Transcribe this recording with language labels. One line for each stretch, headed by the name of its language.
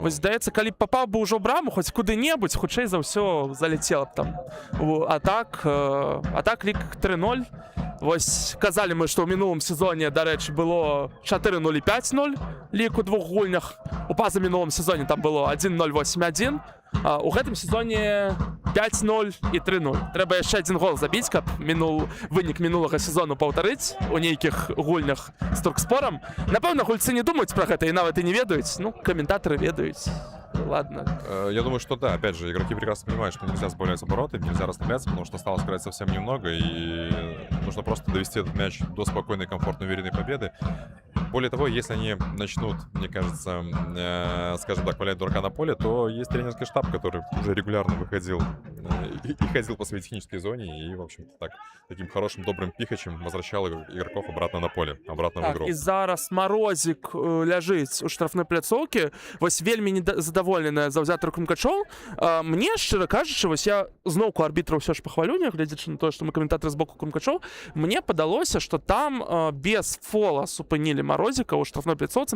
Belarusian: Вось здаецца, калі б папаў бы ўжо ў браму хоць куды-небудзь, хутчэй за ўсё заляцела б там. А так лік 3-0. Вось казалі мы, што ў мінулым сезоне, дарэчы, было 4-0 і 5-0 лік у двух гульнях. У пазамінулым сезоне там было 1-0, 8-1. У гэтым сезоне 5-0 і 3-0. Трэба яшчэ один гол забіць, каб вынік минулага сезону паўтарыць у нейкіх гульнях з Туркспорам. Напэўна, гульцы не думаюць пра гэта і нават і не ведаюць. Ну, каментатары ведаюць.
Russian: Ладно. Я думаю, что да, опять же, игроки прекрасно понимают, что нельзя сбавлять обороты, нельзя расслабляться, потому что осталось играть совсем немного, и нужно просто довести этот мяч до спокойной, комфортной, уверенной победы. Более того, если они начнут, мне кажется, скажем так, валять дурака на поле, то есть тренерский штаб, который уже регулярно выходил и ходил по своей технической зоне, и, в общем-то, таким хорошим, добрым пихачем возвращал игроков обратно на поле, обратно в игру.
Belarusian: І зараз Марозік ляжыць у штрафной пляцоўкі. Вось вельмі задаволеная заўзятар Крумкачоў. Мне, шчыра кажучы, вось я зноўку арбітра ўсё ж пахвалю, нягледзячы на тое, што мы каментатары з боку Крумкачоў, мне падалося, што там без фола супынілі Марозіка ў штрафной пляцоўцы.